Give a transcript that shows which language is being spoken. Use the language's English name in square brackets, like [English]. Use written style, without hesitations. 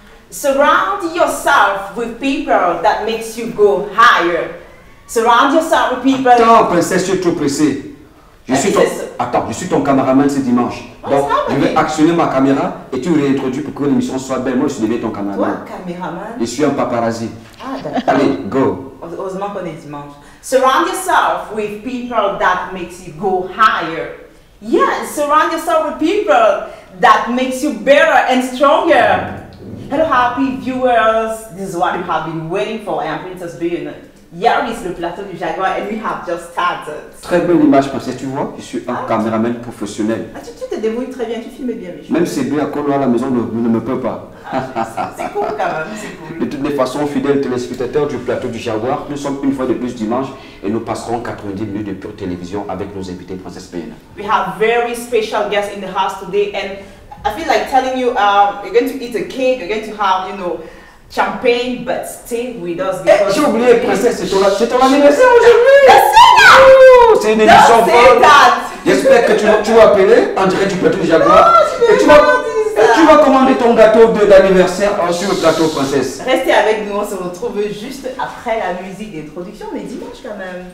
[English] Surround yourself with people that makes you go higher. Surround yourself with people... [French] Attends, princesse, tu es trop pressée. Attends, je suis ton caméraman ce dimanche. Donc, je vais actionner ma caméra et tu réintroduis pour que l'émission soit belle. Moi, je deviens ton caméraman. Toi, caméraman? Je suis un paparazzi. Ah, d'accord. Allez, go. Heureusement qu'on est dimanche. [English] Surround yourself with people that makes you go higher. Yes, surround yourself with people that makes you better and stronger. Hello, happy viewers. This is what you have been waiting for. I am Princess Bean. Here is le plateau du Jaguar and we have just started. [French] Très belle image, princesse, tu vois, je suis un caméraman professionnel. Ah, tu te débrouilles très bien, tu filmes bien. Même si bien qu'on à la maison ne me peut pas. C'est cool quand même, c'est cool. De toutes les façons, fidèles téléspectateurs du plateau du Jaguar, nous sommes une fois de plus dimanche et nous passerons 90 minutes de pure télévision avec nos invités Princesse Bean. [English] We have very special guests in the house today and I feel like telling you, you're going to eat a cake, you're going to have, you know, champagne, but stay with us because... [French] J'ai oublié, princesse, c'est ton anniversaire aujourd'hui. Oh, c'est une émission folle. J'espère que tu vas appeler en direct du plateau du Jaguar. Tu vas commander ton gâteau d'anniversaire sur le plateau, princesse. Restez avec nous, on se retrouve juste après la musique d'introduction, mais dimanche quand même.